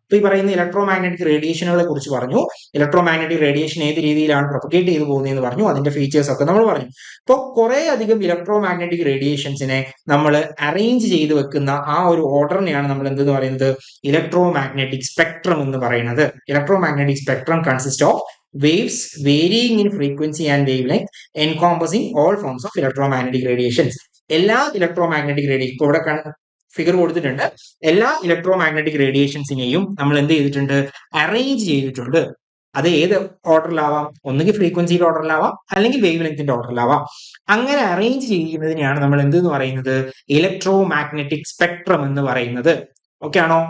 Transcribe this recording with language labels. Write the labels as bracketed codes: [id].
[ml] ഇപ്പൊ ഈ പറയുന്ന ഇലക്ട്രോ മാഗ്നറ്റിക് റേഡിയേഷനുകളെ കുറിച്ച് പറഞ്ഞു. ഇലക്ട്രോ മാഗ്നറ്റിക് റേഡിയേഷൻ ഏത് രീതിയിലാണ് പ്രൊപ്പഗേറ്റ് ചെയ്തു പോകുന്നതെന്ന് പറഞ്ഞു. അതിന്റെ ഫീച്ചേഴ്സ് ഒക്കെ നമ്മൾ പറഞ്ഞു. ഇപ്പോൾ കുറെ അധികം ഇലക്ട്രോ മാഗ്നറ്റിക് റേഡിയേഷൻസിനെ നമ്മൾ അറേഞ്ച് ചെയ്ത് വെക്കുന്ന ആ ഒരു ഓർഡറിനെയാണ് നമ്മൾ എന്തെന്ന് പറയുന്നത്, ഇലക്ട്രോ മാഗ്നറ്റിക് സ്പെക്ട്രം എന്ന് പറയുന്നത്. [en] Electromagnetic spectrum consist of waves varying in frequency and wavelength encompassing all forms of electromagnetic radiations. [ml] എല്ലാ ഇലക്ട്രോ മാഗ്നറ്റിക് റേഡിയേഷൻ, ഇപ്പൊ ഇവിടെ ഫിഗർ കൊടുത്തിട്ടുണ്ട്, എല്ലാ ഇലക്ട്രോ മാഗ്നറ്റിക് റേഡിയേഷൻസിനെയും നമ്മൾ എന്ത് ചെയ്തിട്ടുണ്ട്, അറേഞ്ച് ചെയ്തിട്ടുണ്ട്. അത് ഏത് ഓർഡറിലാവാം, ഒന്നുകിൽ ഫ്രീക്വൻസിയുടെ ഓർഡറിലാവാം, അല്ലെങ്കിൽ വേവ് ലെങ്ത്തിന്റെ ഓർഡറിലാവാം. അങ്ങനെ അറേഞ്ച് ചെയ്യുന്നതിനെയാണ് നമ്മൾ എന്ത് പറയുന്നത്, ഇലക്ട്രോ മാഗ്നറ്റിക് സ്പെക്ട്രം എന്ന് പറയുന്നത്. ഓക്കെ ആണോ.